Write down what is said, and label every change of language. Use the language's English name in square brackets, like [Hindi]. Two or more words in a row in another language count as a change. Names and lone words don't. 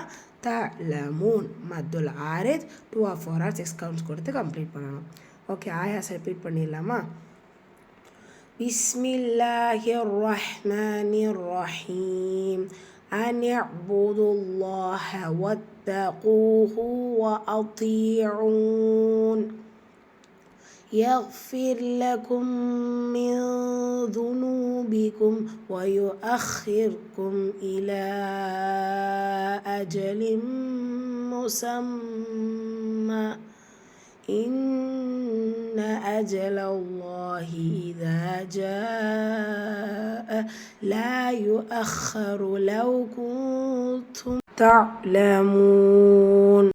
[Tamil] தலமூன் [Arabic] مد العارض [Tamil] 2 4 6 கவுண்ட்ஸ் கொடுத்து கம்ப்ளீட் பண்ணணும். ஓகே, ஆயாஸ் ரிப்பீட் பண்ணிடலாமா? [Arabic] بسم الله الرحمن الرحيم. أن اعبدوا الله واتقوه وأطيعون. يغفر لكم من ذنوبكم ويؤخركم إلى أجل مسمى إن أجل الله إذا جاء لا يؤخر لو كنتم تعلمون.